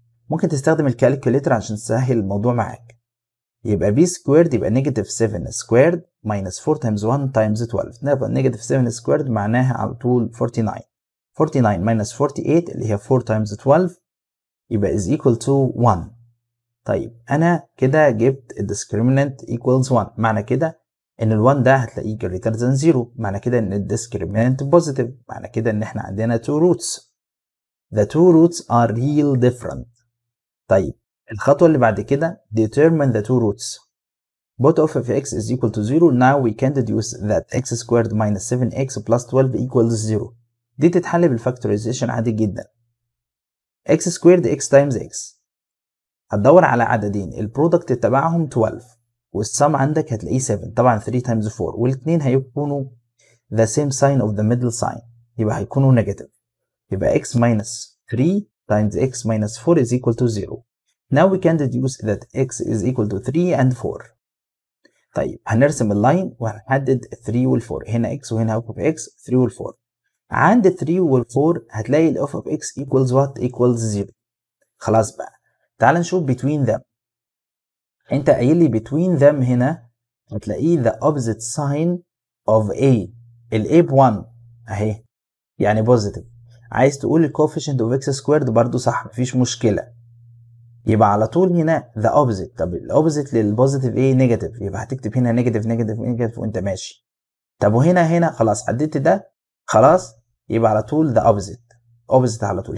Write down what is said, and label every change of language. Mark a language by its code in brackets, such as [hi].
[ar] ممكن تستخدم الكالكوليتر عشان تسهل الموضوع معاك. [en] يبقى b squared يبقى negative 7 squared minus 4 times 1 times 12. [ar] نبقى negative 7 squared معناها على طول 49. [en] 49 minus 48 اللي هي 4 times 12 يبقى is equal to 1. [ar] طيب انا كده جبت الديسكريمنت equals 1. معنى كده ان ال1 ده هتلاقيه [en] greater than 0. [ar] معنى كده ان الديسكريمنت positive. معنى كده ان احنا عندنا two roots. [en] The two roots are real different. طيب الخطوة اللي بعد كده determine the two roots. Both of x is equal to 0. Now we can deduce that x squared minus 7x plus 12 equals 0. [ar] دي تتحل بالفاكتورايزيشن عادي جدا. [en] x squared x times x. [ar] هتدور على عددين البرودكت تبعهم 12 والسم عندك هتلاقيه 7. طبعا 3 times 4 والاثنين هيكونوا [en] the same sign of the middle sign [ar] يبقى هيكونوا نيجاتيف. [en] يبقى x minus 3 times x minus 4 is equal to 0. Now we can deduce that x is equal to 3 and 4. [ar] طيب هنرسم اللاين وهنحدد 3 وال 4. [en] هنا x وهنا f of x 3 وال 4. عند 3 وال 4 هتلاقي ال f of x equals what equals 0. [ar] خلاص بقى تعال نشوف [en] between them. [ar] انت قايل لي [en] between them هنا هتلاقيه the opposite sign of a. [ar] ال a ب1 اهي يعني positive. عايز تقول ال [en] coefficient of x squared [ar] برضو صح مفيش مشكلة. يبقى على طول هنا the opposite. طب ال opposite للبوزيتيف ايه نيجاتيف يبقى هتكتب هنا نيجاتيف نيجاتيف نيجاتيف وانت ماشي. طب وهنا خلاص عديت ده خلاص يبقى على طول [en] the opposite. [ar] opposite على طول.